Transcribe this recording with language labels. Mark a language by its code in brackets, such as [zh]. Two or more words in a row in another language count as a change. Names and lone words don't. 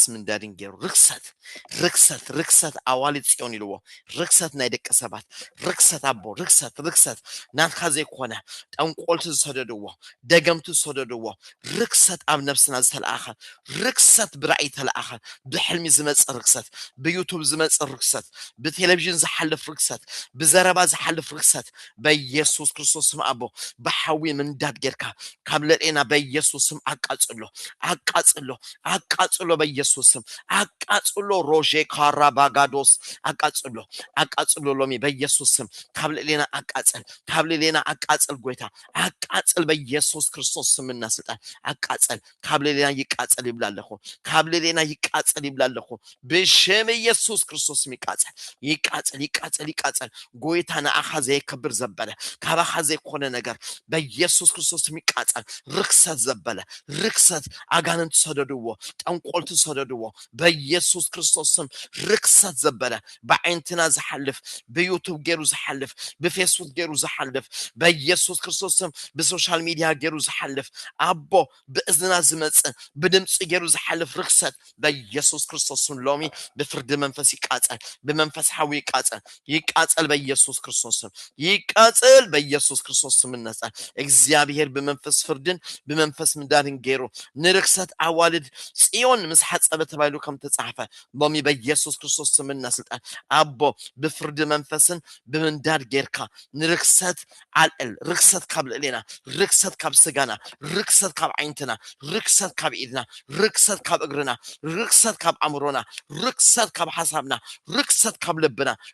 [ti] ምንዳድን ገይሩ ርክሰት አዋልድ ጽዮን ይልዎ ርክሰት ናይ ደቀ ሰባት ርክሰት አቦ ርክሰት ናትካ ዘይኮነ ጠንቆልቲ ዝሰደድዎ ደገምቲ ዝሰደድዎ ርክሰት ኣብ ነፍስና ዝተለኣኸ ርክሰት ብራእይ ተለኣኸ ብሕልሚ ዝመጽእ ርክሰት ብዩቱብ ዝመጽእ ርክሰት ብቴሌቪዥን ዝሓልፍ ርክሰት ብዘረባ ዝሓልፍ ርክሰት በኢየሱስ ክርስቶስ ስም አቦ በሐዊ ምንዳድ ጌርካ ካብ ለጤና በኢየሱስ ስም አቃጽሎ በኢየሱስ ስም አቃጽሎ ሮዤ ካራባጋዶስ አቃጽሎ ሎሚ በኢየሱስ ስም ካብ ለጤና አቃጽል ጎይታ አቃጽል በኢየሱስ ክርስቶስ ስምና ስልጣን አቃጽል ካብ ለጤና ይቃጸል ይብላለሁ በሽም ኢየሱስ ክርስቶስ ስም ይቃጸል ጎይታ ንኣኻ ዘይክብር ዘበለ ካብ ኣኻ ዘይኮነ ነገር በኢየሱስ ክርስቶስ ስም ይቃጸል ርክሰት ዘበለ ርክሰት አጋንንት ሰደድዎ ጠንቆልቲ ሰደድዎ በኢየሱስ ክርስቶስ ስም ርክሰት ዘበለ በአይንትና ዝሐልፍ በዩቱብ ገሩ ዝሐልፍ በፌስቡክ ገሩ ዝሐልፍ በኢየሱስ ክርስቶስ ስም በሶሻል ሚዲያ ገሩ ዝሐልፍ አቦ በእዝና ዝመጽ በድምጽ ገሩ ዝሐልፍ ርክሰት በኢየሱስ ክርስቶስ ስም ሎሚ በፍርድ መንፈስ ይቃጸል በመንፈስ ሐዊ ይቃጸል በኢየሱስ ክርስቶስ ስም ይቃጸል በኢየሱስ ክርስቶስ ስም ነጻ እግዚአብሔር በመንፈስ ፍርድን በመንፈስ ምንዳድን ገይሩ ንርክሰት አዋልድ ጽዮን ምስ ሓጸበ ተባይሉ ከም ተጻፈ ሎሚ በኢየሱስ ክርስቶስ ስምና ስልጣን አቦ በፍርድ መንፈስን በምንዳድ ጌርካ ንርክሰት አልዕል ርክሰት ካብ ልዕሌና ርክሰት ካብ ስጋና ርክሰት ካብ ዓይንትና ርክሰት ካብ ኢድና ርክሰት ካብ እግርና ርክሰት ካብ አእምሮና ርክሰት ካብ ሓሳብና ርክሰት ካብ ልብና